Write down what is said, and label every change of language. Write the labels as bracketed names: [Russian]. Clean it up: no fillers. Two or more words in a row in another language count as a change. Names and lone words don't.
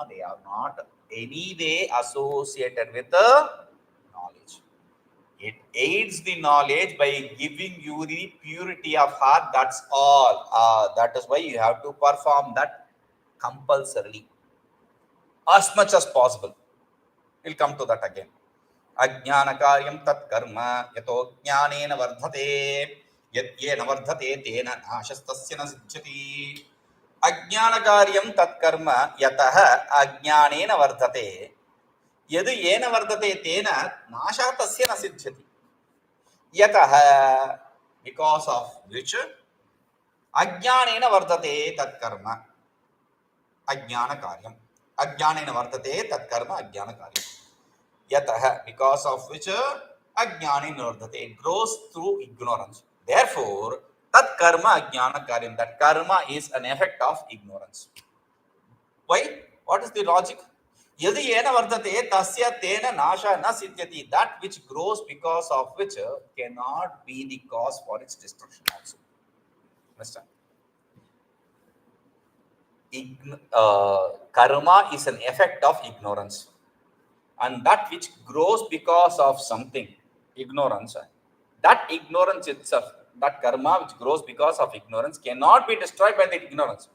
[English] They are not any way associated with the knowledge. It aids the knowledge by giving you the purity of heart. That's all. That is why you have to perform that compulsorily, as much as possible. We'll come to that again. [Sanskrit] Ajñānakāryaṃ tatkarma yato'jñānena vardhate yadyena vardhate tena nāśastasya na sidhyati. Ajñānakāryaṃ tatkarma yatah ajñānena vardhate yadu yena vardhate tena nāśastasya na sidhyati. Yatah, [English] because of which [Sanskrit] ajñānena vardhate tatkarma ajñānakāryaṃ. Ajñānena vardhate tatkarma ajñānakāryaṃ. Yatah, [English] because of which [Sanskrit] ajñānena vardhate, [English] it grows through ignorance. Therefore, [Sanskrit] tatkarma ajñānakāryaṃ, [English] that karma is an effect of ignorance. Why? What is the logic? [Sanskrit] Yadyena vardhate tasya tena nāśa na sidhyati. [English] That which grows because of which cannot be the cause for its destruction also. Understand? Karma is an effect of ignorance. And that which grows because of something, ignorance, that ignorance itself, that karma which grows because of ignorance cannot be destroyed by the ignorance.